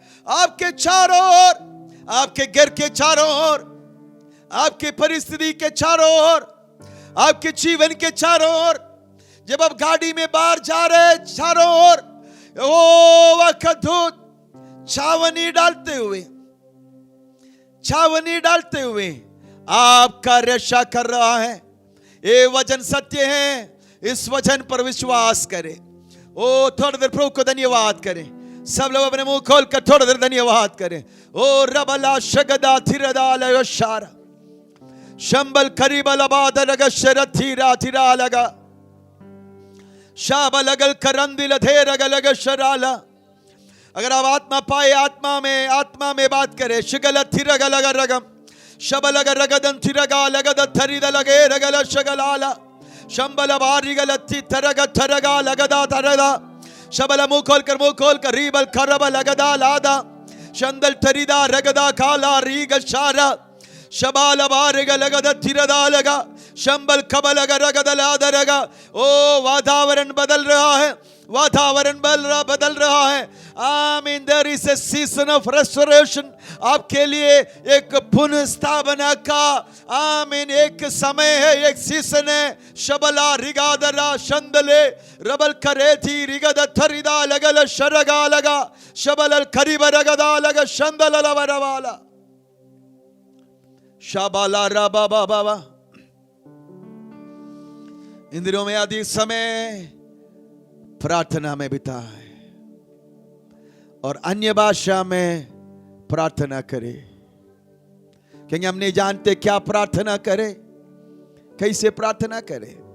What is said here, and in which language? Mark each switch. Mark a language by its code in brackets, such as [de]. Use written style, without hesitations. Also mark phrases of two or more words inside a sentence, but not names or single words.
[hi] आपके चारों ओर, आपके घर के चारों ओर, आपके परिस्थिति के चारों ओर, आपके जीवन के चारों ओर, जब आप गाड़ी में बाहर जा रहे हैं, चारों ओर यहोवा का दूत छावनी डालते हुए आपका रक्षा कर रहा है। ये वचन सत्य है, इस वचन पर विश्वास करें। ओ थोड़ी देर प्रभु को धन्यवाद करें। सब लोग अपने मुंह खोलकर थोड़ी देर धन्यवाद करें। ओ रबला शगदा थिरदा लगशारा शंबल करीबल आबाद लग शरथीरा थिरा लगा शाबलगल करंदिल धेरग लग शराला। अगर आप आत्मा पाए, आत्मा में बात करें। शिगल थिरग लग रगम शबलग रगदन थिरगा लगद थरिद लगे रगल शगलाला शंबल बारिगल थरग थरगा लगदा थरदा शबल मुंह खोलकर रीबल खरब लगदा लादा शंदल थरिदा रगदा काला रीग शारा शबाल बारिग लगद थिरदा लगा शंबल खबल रगद लादा रगा। ओ वातावरण बदल रहा है, वातावरण बदल रहा है। आमीन। [en] There is a season of restoration. [hi] आपके लिए एक पुनर्स्थापना का आमीन एक समय है, एक सीजन है। शबला रिगादला शंदले रबल करे थी रिगद थरिदा लगल शरगा लगा शबल खरीब रगदा लगा शंदल लवरवाला शाबाला रबा बाबा। इन दिनों में अधिक समय प्रार्थना में बिता है और अन्य भाषा में प्रार्थना करे, क्योंकि हम नहीं जानते क्या प्रार्थना करे, कैसे प्रार्थना करे।